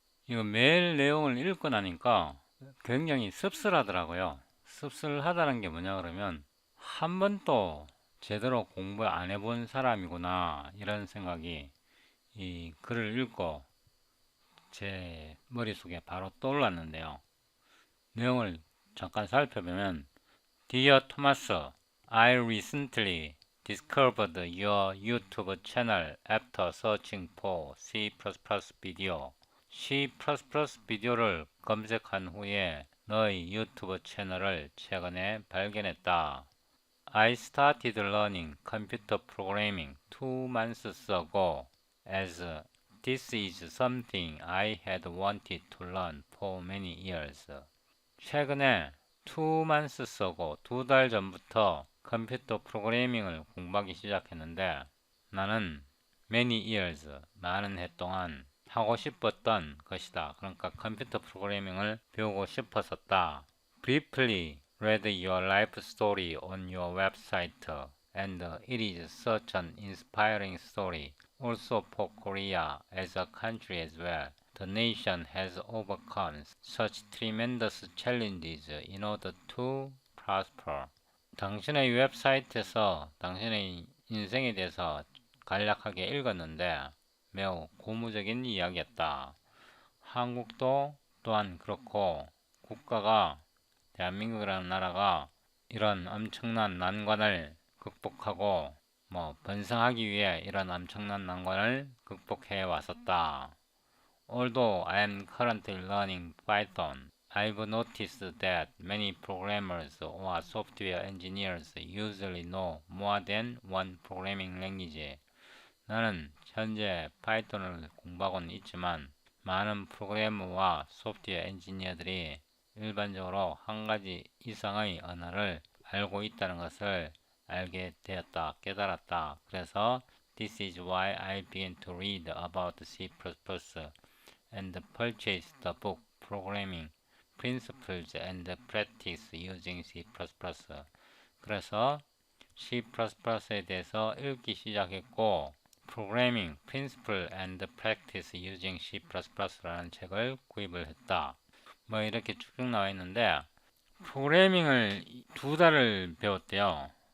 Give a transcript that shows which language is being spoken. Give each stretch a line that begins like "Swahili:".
Korean: 이거 메일 내용을 읽고 나니까 굉장히 씁쓸하더라고요. 씁쓸하다는 게 뭐냐 그러면 한 번도 제대로 공부 안 해본 사람이구나 이런 생각이 이 글을 읽고 제 머릿속에 바로 떠올랐는데요. 내용을 잠깐 살펴보면
English: Dear Thomas, I recently discovered your YouTube channel after searching for C++ video.
Korean: C++ 비디오를 검색한 후에 너의 유튜브 채널을 최근에 발견했다.
English: I started learning computer programming 2 months ago as this is something I had wanted to learn for many years.
Korean: 최근에
English: 2 months ago
Korean: 2달 전부터 컴퓨터 프로그래밍을 공부하기 시작했는데 나는
English: many years
Korean: 많은 해 동안 하고 싶었던 것이다. 그러니까 컴퓨터 프로그래밍을 배우고 싶었었다.
English: Briefly read your life story on your website and it is such an inspiring story. Also for Korea as a country as well. The nation has overcome such tremendous challenges in order to prosper.
Korean: 당신의 웹사이트에서 당신의 인생에 대해서 간략하게 읽었는데 매우 고무적인 이야기였다. 한국도 또한 그렇고 국가가 대한민국이라는 나라가 이런 엄청난 난관을 극복하고 번성하기 위해 이런 엄청난 난관을 극복해 왔었다.
English: Although I am currently learning Python, I've noticed that many programmers or software engineers usually know more than one programming language.
Korean: 나는 현재 파이썬을 공부하고는 있지만 많은 프로그래머와 소프트웨어 엔지니어들이 일반적으로 한 가지 이상의 언어를 알고 있다는 것을 알게 되었다, 깨달았다. 그래서
English: This is why I began to read about C++ and purchased the book Programming Principles and Practice Using C++.
Korean: 그래서 C++에 대해서 읽기 시작했고 Programming Principle and Practice Using C++라는 책을 구입을 했다. 이렇게 쭉 나와 있는데 프로그래밍을 2달을 배웠대요.